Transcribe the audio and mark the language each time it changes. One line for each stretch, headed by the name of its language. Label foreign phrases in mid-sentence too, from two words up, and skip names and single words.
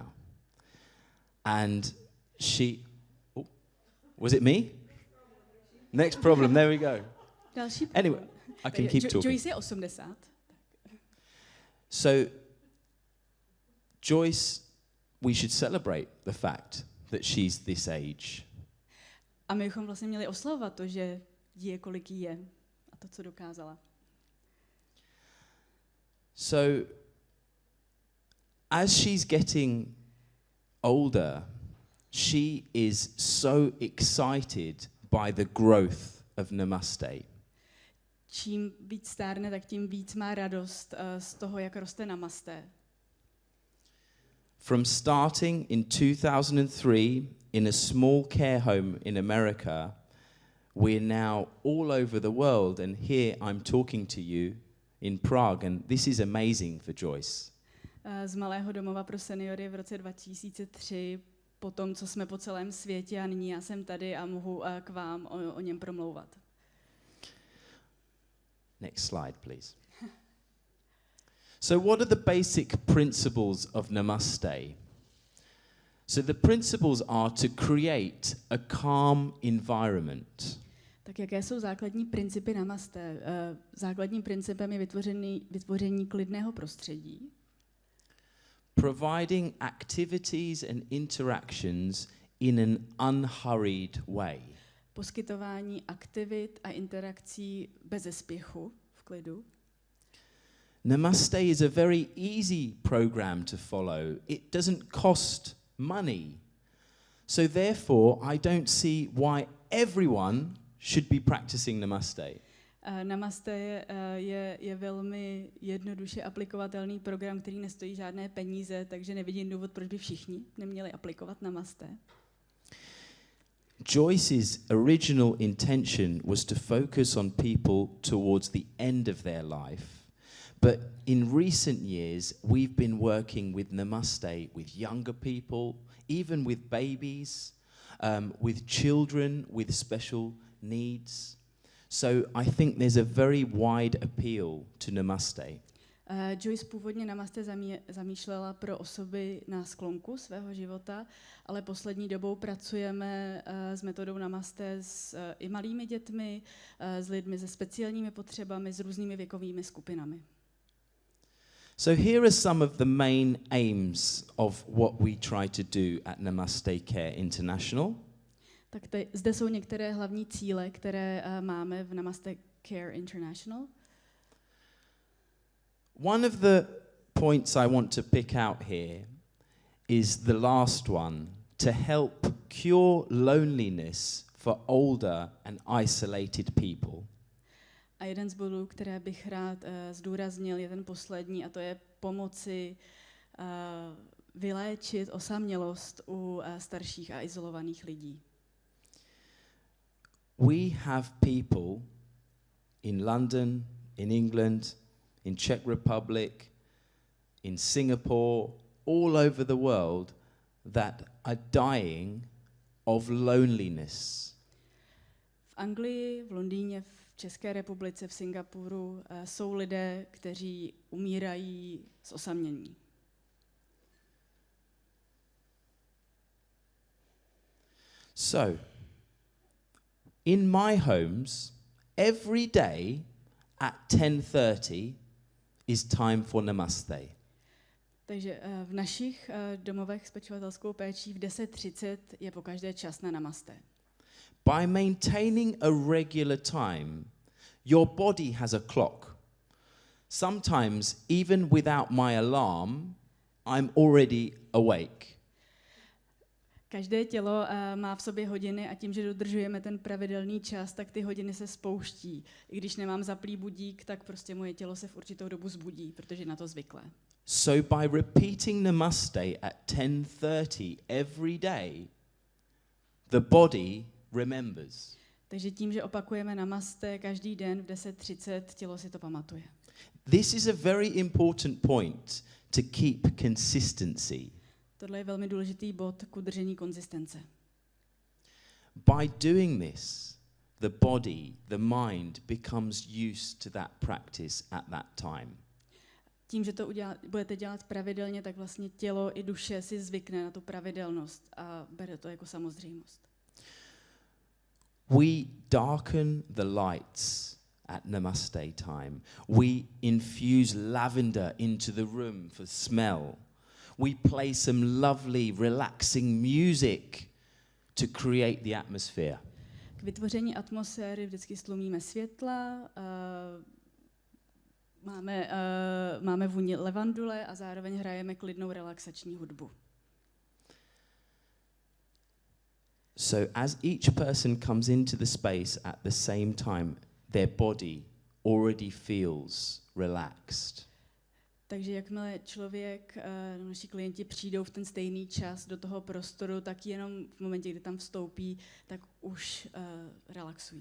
English: And was it me? Next problem, there we go.
Czech: Další problém.
English: Anyway, I can keep talking.
Czech: Joyce je 80.
English: So Joyce, we should celebrate the fact that she's this age.
Czech: A my bychom vlastně měli oslavovat to, že je, kolik jí je a to, co dokázala.
English: So as she's getting older, she is so excited by the growth of Namaste.
Czech: Čím víc stárne, tak tím víc má radost z toho, jak roste Namaste.
English: From starting in 2003 in a small care home in America, we're now all over the world, and here I'm talking to you in Prague, and this is amazing for Joyce.
Czech: Z malého domova pro seniory v roce 2003, po tom, co jsme po celém světě, a nyní já jsem tady a mohu k vám o něm promlouvat.
English: Next slide, please. So what are the basic principles of Namaste? So the principles are to create a calm environment.
Czech: Tak jaké jsou základní principy Namaste? Základním principem je vytvoření klidného prostředí.
English: Providing activities and interactions in an unhurried way.
Czech: Poskytování aktivit a interakcí bez spěchu, v klidu.
English: Namaste is a very easy program to follow. It doesn't cost money. So therefore, I don't see why everyone should be practicing Namaste.
Czech: Namaste je velmi jednoduše aplikovatelný program, který nestojí žádné peníze, takže nevidím důvod, proč by všichni neměli aplikovat Namaste.
English: Joyce's original intention was to focus on people towards the end of their life, but in recent years we've been working with Namaste with younger people, even with babies, with children with special needs. So I think there's a very wide appeal to Namaste.
Czech: Joyce původně Namaste zamýšlela pro osoby na sklonku svého života, ale poslední dobou pracujeme s metodou Namaste s i malými dětmi, s lidmi se speciálními potřebami, s různými věkovými skupinami.
English: So here are some of the main aims of what we try to do at Namaste Care International.
Czech: Tak zde jsou některé hlavní cíle, které máme v Namaste Care International.
English: One of the points I want to pick out here is the last one, to help cure loneliness for older and isolated people.
Czech: A jeden z bodů, které bych rád zdůraznil, je ten poslední, a to je pomoci vyléčit osamělost u starších a izolovaných lidí.
English: We have people in London, in England, in Czech Republic, in Singapore, all over the world that are dying of loneliness.
Czech: V Anglii, v Londýně, v České republice, v Singapuru jsou lidé, kteří umírají z osamění.
English: So, in my homes, every day at 10:30 is time for Namaste.
Czech: Takže v našich domovech s pečovatelskou péčí v 10:30 je pokaždé čas na Namaste.
English: By maintaining a regular time, your body has a clock. Sometimes, even without my alarm, I'm already awake.
Czech: Každé tělo má v sobě hodiny a tím, že dodržujeme ten pravidelný čas, tak ty hodiny se spouští. I když nemám zaplý budík, tak prostě moje tělo se v určitou dobu zbudí, protože je na to zvyklé.
English: So by repeating Namaste at 10:30 every day, the body remembers.
Czech: Takže tím, že opakujeme Namaste každý den v 10:30, tělo si to pamatuje.
English: This is a very important point to keep consistency.
Czech: Tohle je velmi důležitý bod k udržení konzistence.
English: By doing this, the body, the mind becomes used to that practice at that time.
Czech: Tím, že to budete dělat pravidelně, tak vlastně tělo i duše si zvykne na tu pravidelnost a bere to jako samozřejmost.
English: We darken the lights at Namaste time. We infuse lavender into the room for smell. We play some lovely, relaxing music to create the atmosphere.
Czech: K vytvoření atmosféry vždycky stlumíme světla, máme vůni levandule a zároveň hrajeme klidnou relaxační hudbu.
English: So as each person comes into the space at the same time, their body already feels relaxed.
Czech: Takže jakmile člověk, naši klienti přijdou v ten stejný čas do toho prostoru, tak jenom v momentě, kdy tam vstoupí, tak už relaxují.